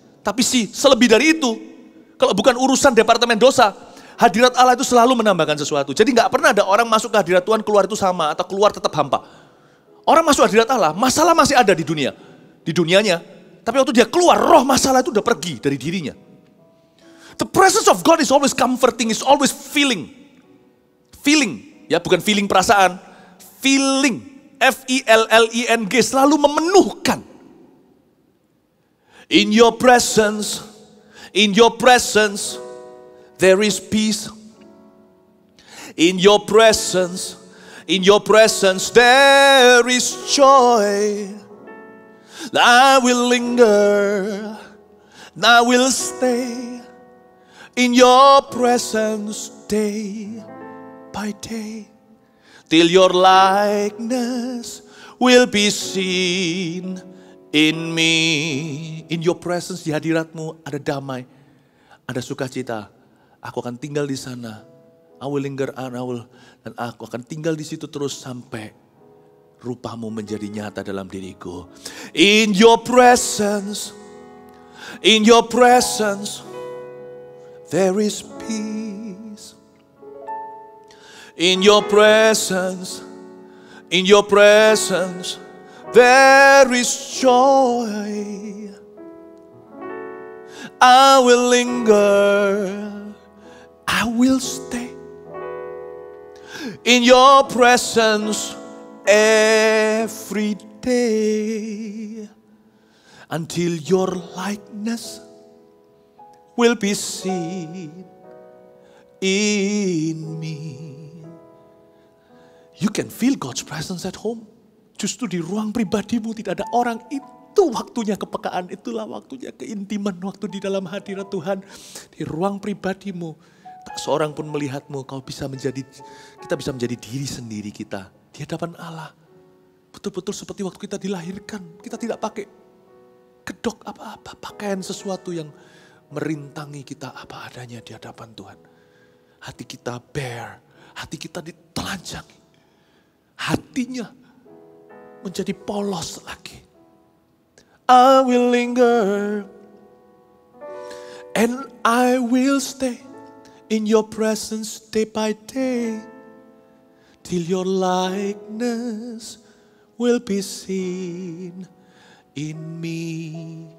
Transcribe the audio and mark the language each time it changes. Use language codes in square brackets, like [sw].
[id] Tapi selebih dari itu, kalau bukan urusan departemen dosa, hadirat Allah itu selalu menambahkan sesuatu. Jadi gak pernah ada orang masuk ke hadirat Tuhan, keluar itu sama, atau keluar tetap hampa. Orang masuk hadirat Allah, masalah masih ada di dunia. Di dunianya, tapi waktu dia keluar, roh masalah itu udah pergi dari dirinya. [en] The presence of God is always comforting, is always feeling. Feeling, [id] ya bukan feeling perasaan. Feeling, F-I-L-L-I-N-G, selalu memenuhkan. [en] In your presence, there is peace. In your presence, there is joy. I will linger, I will stay. In your presence day by day, till your likeness will be seen in me. In your presence, [id] di hadiratmu ada damai, ada sukacita. Aku akan tinggal di sana. [en] I will linger and [id] dan aku akan tinggal di situ terus sampai rupamu menjadi nyata dalam diriku. [en] In your presence, there is peace. In your presence, there is joy. I will linger, I will stay. In your presence every day, until your likeness will be seen in me. You can feel God's presence at home. [id] Justru di ruang pribadimu tidak ada orang, itu waktunya kepekaan, itulah waktunya keintiman, waktu di dalam hadirat Tuhan. Di ruang pribadimu, tak seorang pun melihatmu, kita bisa menjadi diri sendiri kita. Di hadapan Allah, betul-betul seperti waktu kita dilahirkan. Kita tidak pakai kedok apa-apa, pakaian sesuatu yang merintangi kita apa adanya di hadapan Tuhan. Hati kita bare, hati kita ditelanjangi. Hatinya menjadi polos lagi. [en] I will linger and I will stay in your presence day by day, till your likeness will be seen in me.